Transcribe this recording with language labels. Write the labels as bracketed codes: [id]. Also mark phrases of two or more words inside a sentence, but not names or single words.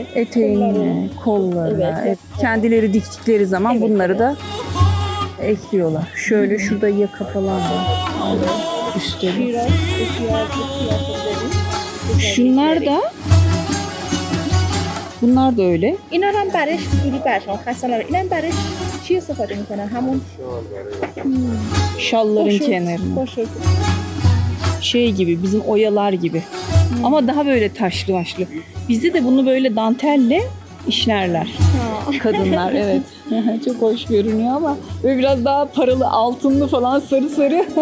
[tr] Eteğine, kollarına. Evet. Kendileri diktikleri zaman Evet, bunları da ekliyorlar. Şöyle şurada yaka falan var. Üstleri. Şiraz kıyafetleri. Şunlar da bunlar da öyle. [fa] اینا رو هم برش جوری برشون خستن اینم برش چی استفاده میکنن همون [tr] Şalların kenarında. başörtü. Şey gibi, bizim oyalar gibi. Ama daha böyle taşlı başlı. Bizde de bunu böyle dantelle işlerler. Kadınlar, evet. Çok hoş görünüyor ama böyle biraz daha paralı, altınlı falan, sarı sarı.